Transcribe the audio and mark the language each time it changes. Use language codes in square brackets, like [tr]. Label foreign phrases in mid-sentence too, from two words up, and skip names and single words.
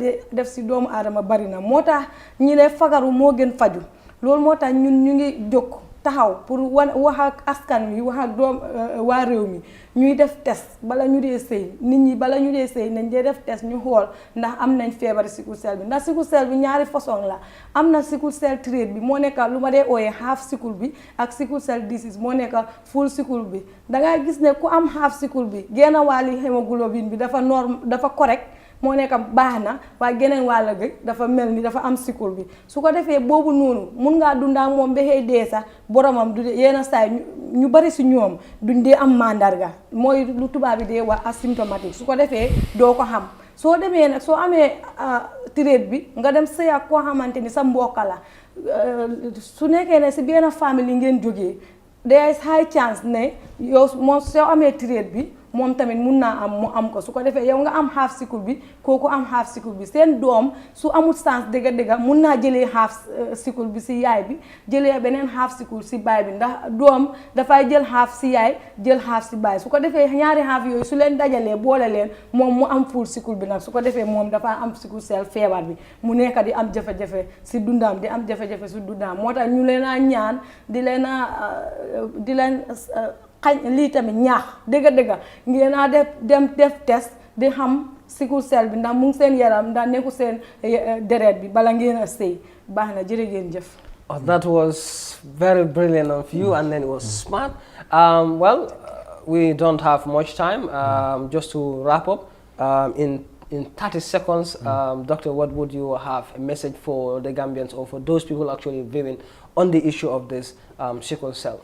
[wo] di def si doomu aadama bari na moo tax ñi ne fagaru moo gën faju loolu moo tax ñun ñu ngi jóg taxaw pour wax ak askan wi wax ak waa réew mi ñuy def test bala ñu dee sëy nit ñi bala ñu dee sëy nañ dee def test ñu xool ndax am nañ feebari [en] sickle cell [wo] bi ndax [en] sickle cell [wo] bi ñaari façon la am na [en] sickle cell trait [wo] bi moo nekk lu ma dee ooyee [en] half sickle [wo] bi ak [en] sickle cell disease [wo] moo nekk [en] full sickle [wo] bi dangay gis ne ku am [en] half sickle [wo] bi genn wàlli hémoglobine bi dafa correct moo nekk baax na waaye geneen wàll gi dafa mel ni dafa am sickle bi su ko defee boobu noonu mun ngaa dundaa moom ba xëy dee sax boromam du yenn saay ñu bari si ñoom duñ dee am mandarga mooy lu tubaab bi dee wax asymptomatique su ko defee doo ko xam soo demee nag soo amee trait bi nga dem sëy ak koo xamante ni sa mbokk la su nekkee ne si benn famille ngeen jógee [en] there is high chance [wo] ne yow moom soo amee trait bi moom tamit mun naa am mu am ko su ko defee yow nga am [en] half sickle [wo] bi kooku am [en] half sickle [wo] bi seen doom su amul sens dëgga mun naa jëlee [en] half sickle [wo] bi si yaay bi jëlee beneen [en] half sickle [wo] si baay bi ndax doom dafay jël half si yaay jël half si baay su ko defee ñaari half yooyu su leen dajalee boole leen moom mu am [en] full sickle [wo] bi nag su ko defee moom dafa am [en] sickle cell [wo] feebar bi mu nekk di am jafe-jafe si dundaam di am jafe-jafe si dundaam moo tax ñu leen a ñaan di leen xañ lii tamit ñaax dëgga ngeen a def test di xam [en] sickle cell [wo] bi ndax mu ngi seen yaram ndax nekku seen deret bi bala ngeen a sëy baax na jërë ngeen jëf. [en] That was very brilliant of you, and then it was smart. We don't have much time. Just to wrap up, in 30 seconds, Doctor, what would you have a message for the Gambians or for those people actually viewing on the issue of this sickle cell?